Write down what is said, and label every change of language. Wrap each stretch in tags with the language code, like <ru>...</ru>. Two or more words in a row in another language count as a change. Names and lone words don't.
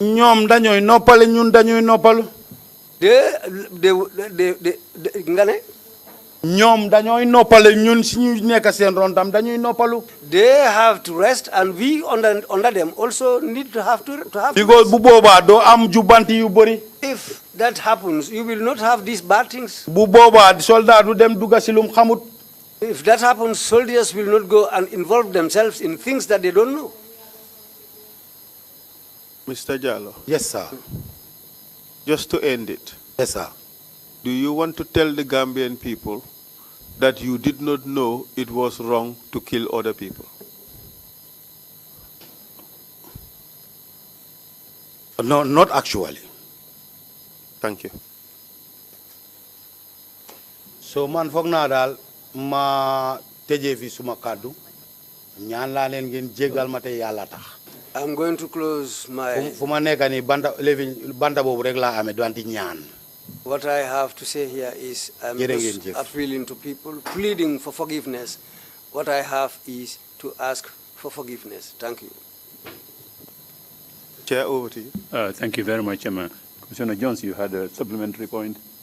<en>They have to rest, and we under them also need to have to have. Because If that happens, you will not have these bad things.</en> <wo>bu boobaa soldat du dem dugga si lum xamut.</wo> <en>If that happens, soldiers will not go and involve themselves in things that they don't know. Mr. Jallow. Yes, sir. Just to end it. Yes, sir. Do you want to tell the Gambian people that you did not know it was wrong to kill other people? No, not actually. Thank you.</en> <wo>So man foog naa daal ma tëjee fi suma kàddu ñaan laa leen ngeen jéggal ma te yàlla tax.</wo> <en>I'm going to close my...</en> <wo>fu ma nekk nii banta boobu rek laa amee doonte ñaan.</wo> <en>What I have to say here is I'm just appealing to people, pleading for forgiveness. What I have is to ask for forgiveness. Thank you. Chair, over to you. Thank you very much, Chairman. Commissioner Jones, you had a supplementary point.</en>